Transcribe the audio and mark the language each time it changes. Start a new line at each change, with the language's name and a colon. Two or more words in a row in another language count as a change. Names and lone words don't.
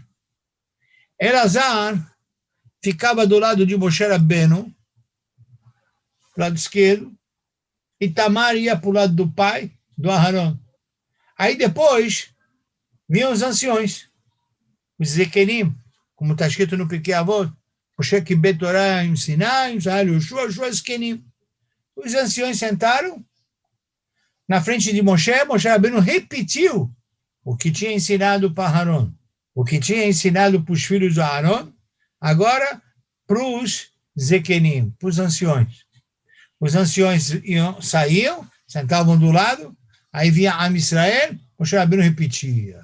Portuguese: Elazar ficava do lado de Moshe Rabbeinu, lado esquerdo, e Itamar ia para o lado do pai, do Aharon. Aí depois vinham os anciões, os Zekenim, como está escrito no Pirkei Avot,
Hebrew: משה קיבל תורה מ סיני יהושע זקנים.
Portuguese: Os anciões sentaram na frente de Moshe, Moshe Rabbeinu repetiu o que tinha ensinado para Aharon, o que tinha ensinado para os filhos de Aharon, agora para os Zekenim, para os anciões. Os anciões saíam, sentavam do lado, aí vinha
Hebrew: עם ישראל,
Portuguese: Moshe Rabbeinu repetia.